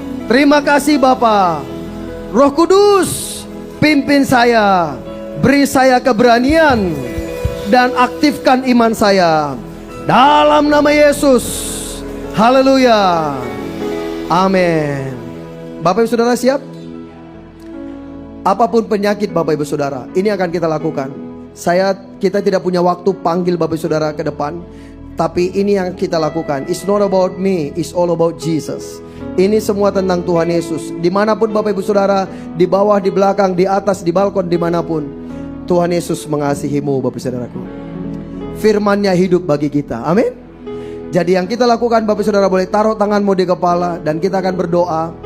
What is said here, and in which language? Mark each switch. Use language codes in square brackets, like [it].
[id] Terima kasih Bapa. Roh Kudus, pimpin saya, beri saya keberanian, dan aktifkan iman saya dalam nama Yesus. Haleluya. Amin. Bapak Ibu Saudara siap? Apapun penyakit Bapak Ibu Saudara, ini akan kita lakukan. Kita tidak punya waktu panggil Bapak Ibu Saudara ke depan, tapi ini yang kita lakukan. [en] It's not about me, it's all about Jesus. [id] Ini semua tentang Tuhan Yesus. Dimanapun Bapak Ibu Saudara, di bawah, di belakang, di atas, di balkon, dimanapun, Tuhan Yesus mengasihimu Bapak Saudaraku. Firman-Nya hidup bagi kita. Amin. Jadi yang kita lakukan, Bapak Saudara boleh taruh tanganmu di kepala dan kita akan berdoa.